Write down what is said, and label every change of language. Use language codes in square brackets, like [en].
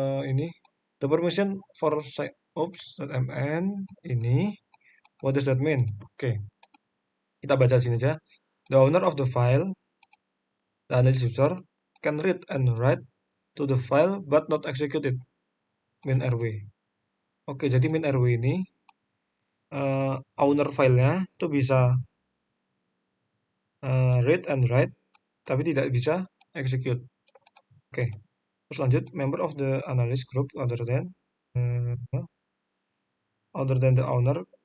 [id] Ini [en] the permission for ops.mn [id] ini [en] what does that mean? [id] Oke. Kita baca sini aja. [en] The owner of the file, the analysis user, can read and write to the file but not execute it. Min RW. [id] Oke, jadi min RW ini owner filenya itu bisa [en] read and write [id] tapi tidak bisa execute. Oke. Terus lanjut, [en] member of the analysis group other than the owner